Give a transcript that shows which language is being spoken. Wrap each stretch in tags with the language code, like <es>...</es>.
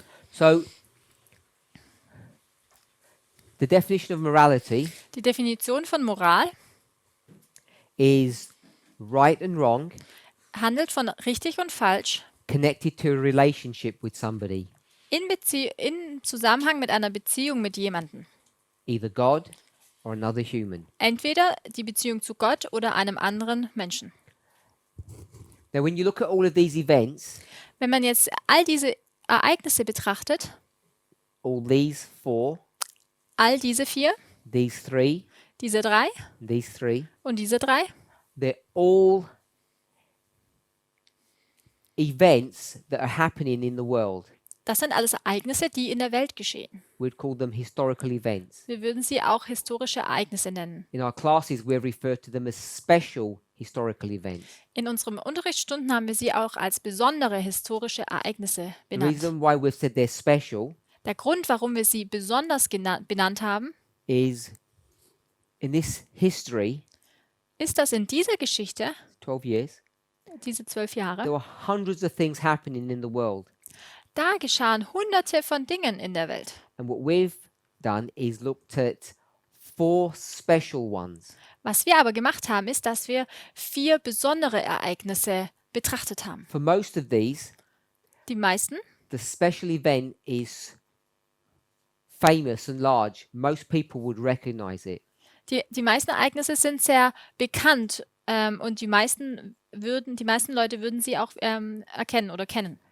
<en>So, the definition of morality</en> <de>Die Definition von Moral</de> <en>is right and wrong</en> <de>handelt von richtig und falsch</de> <en>connected to a relationship with somebody,</en> <de>in Zusammenhang mit einer Beziehung mit jemandem.</de> <en>either God or another human.</en> <de>Entweder die Beziehung zu Gott oder einem anderen Menschen.</de> <en>Now, when you look at all of these events,</en> <de>Wenn man jetzt all diese Ereignisse betrachtet,</de> <en>all these four,</en> <de>all diese 4,</de> <en>these three,</en> <de>diese 3</de> <en>these three,</en> <de>und diese 3,</de> <en>they're all events that are happening in the world.</en> <de>das sind alles Ereignisse, die in der Welt geschehen.</de> <en>We'd call them historical events.</en> <de>Wir würden sie auch historische Ereignisse nennen.</de> <en>In our classes, we refer to them as special historical events.</en> <de>In unseren Unterrichtsstunden haben wir sie auch als besondere historische Ereignisse</de> <en>The</en> <de>benannt.</de> <en>reason why we've said they're special</en> <de>Der Grund, warum wir sie besonders benannt haben,</de> <en>is in this history,</en> <de>ist, dass in dieser Geschichte,</de> <en>12 years,</en> <de>diese 12 Jahre,</de> <en>there were hundreds of things happening in the world.</en> <de>da geschahen Hunderte von Dingen in der Welt.</de> <en>And what we've done is looked at 4 special ones.</en> <de>Was wir aber gemacht haben, ist, dass wir 4 besondere Ereignisse betrachtet haben.</de> <en>For most of these,</en> <de>Die meisten,</de> <en>the special event is famous and large. Most people would recognize it.</en> <de>die meisten Ereignisse sind sehr bekannt und die meisten Leute würden sie auch erkennen oder kennen.</de>